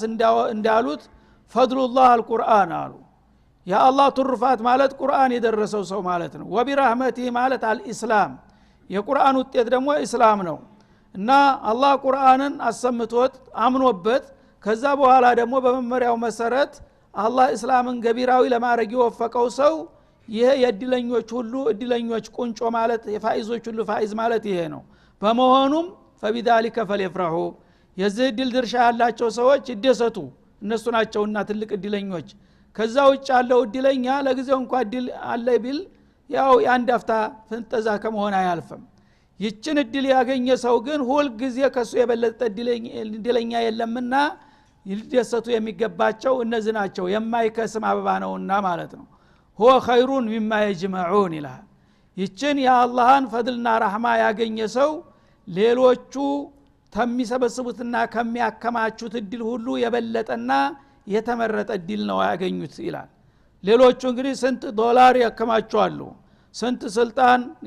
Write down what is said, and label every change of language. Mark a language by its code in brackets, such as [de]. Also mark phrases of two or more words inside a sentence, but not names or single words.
[am] እንዳሉት [ar] فضل الله القرآن [am] አሉ የአላህ ትሩፋት ማለት ቁርአን የደረሰው ሰው ማለት ነው ወቢራህመቲሂ ማለት አልኢስላም የቁርአን ውጤት ደግሞ እስላም ነው እና አላህ ቁርአንን አሰምቶት አምኖበት ከዛ በኋላ ደግሞ በመመሪያው መሰረት አላህ እስላምን ገቢራዊ ለማድረግ የወፈቀው ሰው ይሄ የእድለኞች ሁሉ እድለኞች ቁንጮ ማለት የፋይዞች ሁሉ ፋይዝ ማለት ይሄ ነው በመሆኑም [ar] فبذلك فليفرحوا [am] የዚህ እድል ድርሻ ያላቸው ሰዎች ይደሰቱ እነሱ ናቸውና ትልቅ እድለኞች ከዛ ውጭ ያለው እድለኛ ለጊዜው እንኳን እድል አለ ቢል ያው የአንድ አፍታ ፍንጠዛ ከመሆን አያልፍም ይችን እድል ያገኘ ሰው ግን ሁል ጊዜ ከሱ የበለጠ እድለኛ የለምና ይደሰቱ የሚገባቸው እነዚህ ናቸው የማይከስም አበባ ነውና ማለት ነው [ar] هو خير مما يجمعون [am] ይላል ይችን የአላህን ፈድልና ረህማ ያገኘ ሰው ሌሎቹ ከሚሰበስቡትና ከሚያከማቹት እድል ሁሉ የበለጠና የተመረጠ እድል ነው ያገኙት ይላል ሌሎቹ እንግዲህ ስንት ዶላር ያከማቻሉ ስንት ስልጣን